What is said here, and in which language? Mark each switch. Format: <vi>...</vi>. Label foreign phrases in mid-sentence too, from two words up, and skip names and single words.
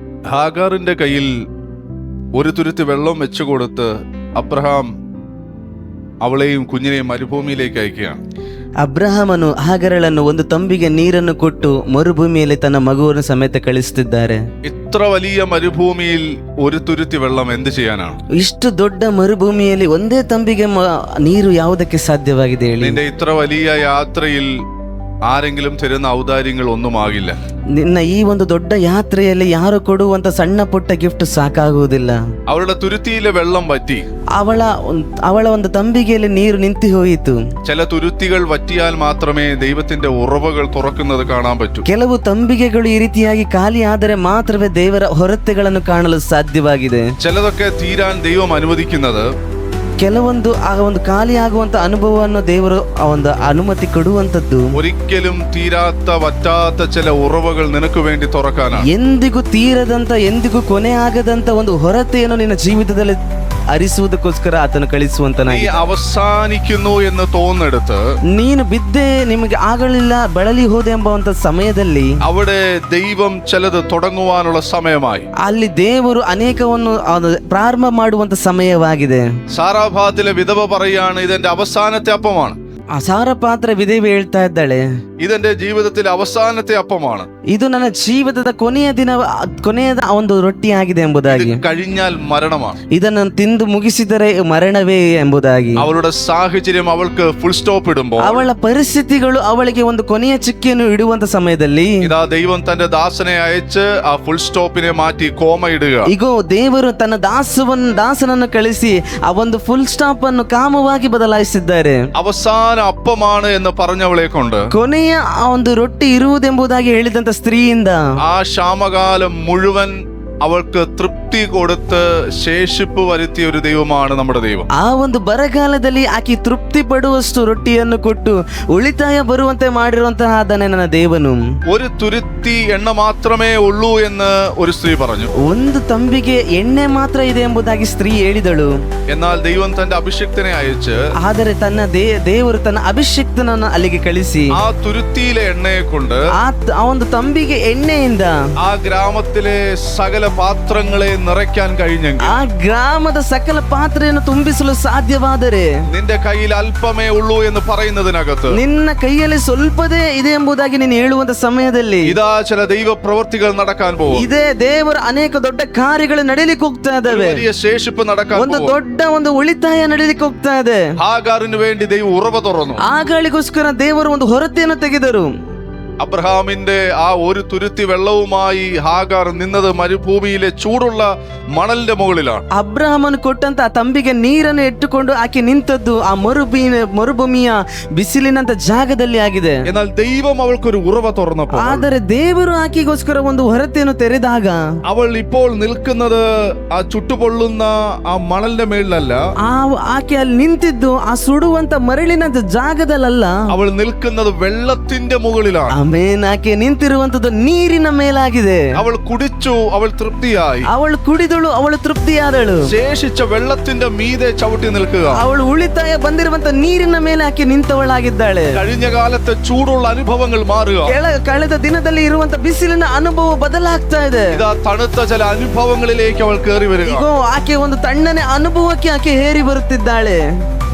<ml>ഹാഗാറിന്റെ കയ്യിൽ ഒരു തുരുത്തി വെള്ളം വെച്ചു കൊടുത്ത് അബ്രഹാം അവളെയും കുഞ്ഞിനെയും മരുഭൂമിയിലേക്ക് അയക്കുകയാണ്.</ml> <kn>ಅಬ್ರಹಾಮನು ಹಾಗರಳನ್ನು ಒಂದು ತಂಬಿಗೆ ನೀರನ್ನು ಕೊಟ್ಟು ಮರುಭೂಮಿಯಲ್ಲಿ ತನ್ನ ಮಗುವನ್ನು ಸಮೇತ ಕಳಿಸುತ್ತಿದ್ದಾರೆ.</kn> <ml>ഇത്ര വലിയ മരുഭൂമിയിൽ ഒരു തുരുത്തി വെള്ളം എന്ത് ചെയ്യാനാണ്?</ml> <kn>ಇಷ್ಟು ದೊಡ್ಡ ಮರುಭೂಮಿಯಲ್ಲಿ ಒಂದೇ ತಂಬಿಗೆ ನೀರು ಯಾವುದಕ್ಕೆ ಸಾಧ್ಯವಾಗಿದೆ ಹೇಳಿ?</kn> <ml>നിന്റെ ഇത്ര വലിയ യാത്രയിൽ ആരെങ്കിലും തരുന്ന ഔദാര്യങ്ങൾ ഒന്നുമാകില്ല.</ml> <kn>ನಿನ್ನ ಈ ಒಂದು ದೊಡ್ಡ ಯಾತ್ರೆಯಲ್ಲಿ ಯಾರು ಕೊಡುವಂತ ಸಣ್ಣ ಪುಟ್ಟ ಗಿಫ್ಟ್ ಸಾಕಾಗುವುದಿಲ್ಲ.</kn> <ml>അവളുടെ തുരുത്തിയിലെ വെള്ളം വറ്റി.</ml> <kn>ಅವಳ ಒಂದು ತಂಬಿಗೆಯಲ್ಲಿ ನೀರು ನಿಂತು ಹೋಯಿತು.</kn> <ml>ചില തുരുത്തികൾ വറ്റിയാൽ മാത്രമേ ദൈവത്തിന്റെ ഉറവകൾ തുറക്കുന്നത് കാണാൻ പറ്റൂ.</ml> <kn>ಕೆಲವು ತಂಬಿಗೆಗಳು ಈ ರೀತಿಯಾಗಿ ಖಾಲಿ ಆದರೆ ಮಾತ್ರವೇ ದೇವರ ಹೊರತೆಗಳನ್ನು ಕಾಣಲು ಸಾಧ್ಯವಾಗಿದೆ.</kn> <ml>ചിലതൊക്കെ തീരാൻ ദൈവം അനുവദിക്കുന്നത്</ml> <kn>ಕೆಲವೊಂದು ಆ ಒಂದು ಖಾಲಿ ಆಗುವಂತ ಅನುಭವವನ್ನು ದೇವರು ಆ ಒಂದು ಅನುಮತಿ ಕೊಡುವಂತದ್ದು</kn> <ml>ഒരിക്കലും തീരാത്ത വറ്റാത്ത ചില ഉറവകൾ നിനക്ക് വേണ്ടി തുറക്കാനാണ്.</ml> <kn>ಎಂದಿಗೂ ತೀರದಂತ ಎಂದಿಗೂ ಕೊನೆ ಆಗದಂತ ಒಂದು ಹೊರತೆಯನ್ನು ನಿನ್ನ ಜೀವಿತದಲ್ಲಿ ಅರಿಸುವುದಕ್ಕೋಸ್ಕರ ಆತನು ಕಳಿಸುವಂತನಾಗಿ.</kn> <ml>നീ അവസാനിക്കുന്നു എന്ന് തോന്നെടുത്ത്</ml> <kn>ನೀನು ಬಿದ್ದೆ ನಿಮಗೆ ಆಗಲಿಲ್ಲ ಬಳಲಿ ಹೋದೆ ಎಂಬುವಂತ ಸಮಯದಲ್ಲಿ</kn> <ml>അവിടെ ദൈവം ചിലത് തുടങ്ങുവാനുള്ള സമയമായി.</ml> <kn>ಅಲ್ಲಿ ದೇವರು ಅನೇಕವನ್ನು ಪ್ರಾರಂಭ ಮಾಡುವಂತ ಸಮಯವಾಗಿದೆ.</kn> <ml>സാറാഭാത്തിലെ വിധവ പറയാണ്, ഇതെന്റെ അവസാനത്തെ അപ്പമാണ്.</ml> <kn>ಆ ಸಾರಪಾತ್ರ ವಿಧವೆ ಹೇಳ್ತಾ ಇದ್ದಾಳೆ,</kn> <ml>ഇതെന്റെ ജീവിതത്തിലെ അവസാനത്തെ അപ്പമാണ്.</ml> <kn>ಇದು ನನ್ನ ಜೀವಿತದ ಕೊನೆಯ ಒಂದು ರೊಟ್ಟಿಯಾಗಿದೆ ಎಂಬುದಾಗಿ.</kn> <ml>കഴിഞ്ഞാൽ മരണമാണ്.</ml> <kn>ಇದನ್ನು ತಿಂದು ಮುಗಿಸಿದರೆ ಮರಣವೇ ಎಂಬುದಾಗಿ.</kn> <ml>അവളുടെ സാഹചര്യം അവൾക്ക്</ml> <en>full stop</en> <ml>ഇടുമ്പോൾ,</ml> <kn>ಅವಳ ಪರಿಸ್ಥಿತಿಗಳು ಅವಳಿಗೆ ಒಂದು ಕೊನೆಯ ಚಿಕ್ಕಿಯನ್ನು ಇಡುವಂತ ಸಮಯದಲ್ಲಿ</kn> <ml>ഇതാ ദൈവം തന്റെ ദാസനെ അയച്ച് ആ</ml> <en>full stop</en> <ml>മാറ്റി കോമ ഇടുക.</ml> <kn>ಈಗೋ ದೇವರು ತನ್ನ ದಾಸನನ್ನು ಕಳಿಸಿ ಆ ಒಂದು</kn> <en>full stop</en> <kn>ಅನ್ನು ಕಾಮವಾಗಿ ಬದಲಾಯಿಸಿದ್ದಾರೆ.</kn> <ml>അവസാന അപ്പമാണ് എന്ന് പറഞ്ഞവളെ കൊണ്ട്</ml> <kn>ಕೊನೆಯ ಆ ಒಂದು ರೊಟ್ಟಿ ಇರುವುದೆಂಬುದಾಗಿ ಹೇಳಿದಂತ ಸ್ತ್ರೀಯಿಂದ</kn> <ml>ആ ക്ഷാമകാലം മുഴുവൻ അവൾക്ക് തൃപ്തി കൊടുത്ത് ശേഷിപ്പ് വരുത്തിയ ഒരു ദൈവമാണ് നമ്മുടെ ദൈവം.</ml> <kn>ಆ ಒಂದು ಬರಗಾಲದಲ್ಲಿ ಆಕೆ ತೃಪ್ತಿ ಪಡುವಷ್ಟು ರೊಟ್ಟಿಯನ್ನು ಕೊಟ್ಟು ಉಳಿತಾಯ ಬರುವಂತೆ ಮಾಡಿರುವಂತಹ ಆದನೆ ನನ್ನ ದೇವನು.</kn> <ml>ഒരു തുരുത്തി എണ്ണ മാത്രമേ ഉള്ളൂ എന്ന് ഒരു സ്ത്രീ പറഞ്ഞു.</ml> <kn>ಒಂದು ತಂಬಿಗೆ ಎಣ್ಣೆ ಮಾತ್ರ ಇದೆ ಎಂಬುದಾಗಿ ಸ್ತ್ರೀ ಹೇಳಿದಳು.</kn> <ml>എന്നാൽ ദൈവം തന്റെ അഭിഷിക്തനെ അയച്ച്</ml> <kn>ಆದರೆ ತನ್ನ ದೇವರು ತನ್ನ ಅಭಿಷಿಕ್ತನನ್ನು ಅಲ್ಲಿಗೆ ಕಳಿಸಿ</kn> <ml>ആ തുരുത്തിയിലെ എണ്ണയെ കൊണ്ട്</ml> <kn>ಆ ಒಂದು ತಂಬಿಗೆ ಎಣ್ಣೆಯಿಂದ</kn> <ml>ആ ഗ്രാമത്തിലെ സകല പാത്രങ്ങളെ നിറയ്ക്കാൻ കഴിഞ്ഞെങ്കിൽ,</ml> <kn>ಆ ಗ್ರಾಮದ ಸಕಲ ಪಾತ್ರೆಯನ್ನು ತುಂಬಿಸಲು ಸಾಧ್ಯವಾದರೆ,</kn> <ml>നിന്റെ കയ്യിൽ അല്പമേ ഉള്ളൂ എന്ന് പറയുന്നതിനകത്ത്</ml> <kn>ನಿನ್ನ ಕೈಯಲ್ಲಿ ಸ್ವಲ್ಪದೇ ಇದೆ ಎಂಬುದಾಗಿ ನೀನು ಹೇಳುವಂತ ಸಮಯದಲ್ಲಿ</kn> <ml>ഇതാ ചില ദൈവ പ്രവൃത്തികൾ നടക്കാൻ പോകും.</ml> <kn>ಇದೇ ದೇವರ ಅನೇಕ ದೊಡ್ಡ ಕಾರ್ಯಗಳು ನಡೀಲಿಕ್ಕೆ ಹೋಗ್ತಾ ಇದಾವೆ.</kn> <ml>വലിയ ശേഷിപ്പ് നടക്കാൻ</ml> <kn>ಒಂದು</kn> <ml>പോകും.</ml> <kn>ದೊಡ್ಡ ಒಂದು ಉಳಿತಾಯ ನಡೀಲಿಕ್ಕೆ ಹೋಗ್ತಾ ಇದೆ.</kn> <ml>ഹാഗാറിന് വേണ്ടി ദൈവം ഉറവ തുറന്നു.</ml> <kn>ಆಗಳಿಗೋಸ್ಕರ ದೇವರು ಒಂದು ಹೊರತೆಯನ್ನು ತೆಗೆದರು.</kn> <ml>അബ്രഹാമിന്റെ ആ ഒരു തുരുത്തി വെള്ളവുമായി ഹാഗാർ നിന്നത് മരുഭൂമിയിലെ ചൂടുള്ള മണലിന്റെ മുകളിലാണ്.</ml> <kn>ಅಬ್ರಹಾಮನು ಕೊಟ್ಟಂತ ಆ ತಂಬಿಗೆ ನೀರನ್ನು ಇಟ್ಟುಕೊಂಡು ಆಕೆ ನಿಂತದ್ದು ಆ ಮರುಭೂಮಿಯ ಬಿಸಿಲಿನಂತ ಜಾಗದಲ್ಲಿ ಆಗಿದೆ.</kn> <ml>എന്നാൽ ദൈവം അവൾക്കൊരു ഉറവ തുറന്നപ്പോൾ,</ml> <kn>ಆದರೆ ದೇವರು ಆಕೆಗೋಸ್ಕರ ಒಂದು ಹೊರತೆಯನ್ನು ತೆರೆದಾಗ</kn> <ml>അവൾ ഇപ്പോൾ നിൽക്കുന്നത് ആ ചുട്ടുപൊള്ളുന്ന ആ മണലിന്റെ മേളിലല്ല.</ml> <kn>ಆಕೆ ಅಲ್ಲಿ ನಿಂತಿದ್ದು ಆ ಸುಡುವಂತ ಮರಳಿನಂತ ಜಾಗದಲ್ಲ.</kn> <ml>അവൾ നിൽക്കുന്നത് വെള്ളത്തിന്റെ മുകളിലാണ്.</ml> <kn>ಆಮೇನ್ ಆಕೆ ನಿಂತಿರುವಂತದ್ದು ನೀರಿನ ಮೇಲಾಗಿದೆ.</kn> <ml>അവൾ കുടിച്ചു, അവൾ തൃപ്തിയായി.</ml> <kn>ಅವಳು ಕುಡಿದಳು, ಅವಳು ತೃಪ್ತಿಯಾದಳು.</kn> <ml>ശേഷിച്ച വെള്ളത്തിന്റെ മീതെ ചവിട്ടി നിൽക്കുക.</ml> <kn>ಅವಳು ಉಳಿತಾಯ ಬಂದಿರುವಂತ ನೀರಿನ ಮೇಲೆ ಆಕೆ ನಿಂತವಳಾಗಿದ್ದಾಳೆ.</kn> <ml>കഴിഞ്ഞ കാലത്തെ ചൂടുള്ള അനുഭവങ്ങൾ മാറുക.</ml> <kn>ಕಳೆದ ದಿನದಲ್ಲಿ ಇರುವಂತ ಬಿಸಿಲಿನ ಅನುಭವ ಬದಲಾಗ್ತಾ ಇದೆ.</kn> <ml>ഇതാ തണുത്ത ചില അനുഭവങ്ങളിലേക്ക് അവൾ കയറി വരിക.</ml> <kn>ಈಗ ಆಕೆ ಒಂದು ತಣ್ಣನೆ ಅನುಭವಕ್ಕೆ ಆಕೆ ಹೇರಿ ಬರುತ್ತಿದ್ದಾಳೆ.</kn>